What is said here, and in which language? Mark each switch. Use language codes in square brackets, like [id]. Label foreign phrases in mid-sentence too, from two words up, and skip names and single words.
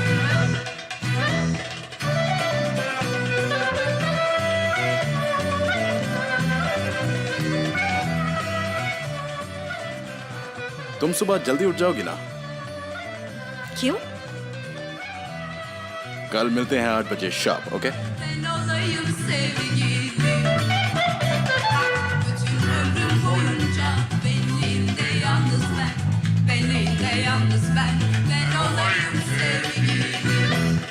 [hi] तुम सुबह जल्दी उठ जाओगी ना? क्यों? कल मिलते हैं 8 बजे [en] sharp, OK? [tr] Ben olayım sevgilim. Bütün ömrüm boyunca benliğimde yalnız ben. Benliğimde yalnız ben. Ben olayım sevgilim.